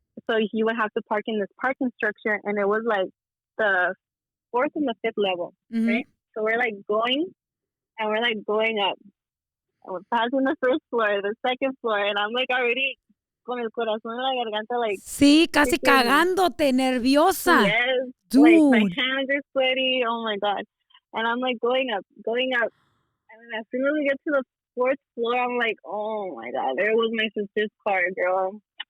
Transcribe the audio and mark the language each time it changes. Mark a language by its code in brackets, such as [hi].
[en] So you would have to park in this parking structure, and it was like the 4th and the 5th level, right? So we're like going, and we're like going up, and we're passing the 1st floor, the 2nd floor, and I'm like already [es] con el corazón en la garganta, [en] like [es] sí, casi cagándote, nerviosa. [en] Yes, dude. Like my hands are sweaty. Oh my god! And I'm like going up, and then as soon as we get to the 4th floor, I'm like, oh my god, there was my sister's car, girl.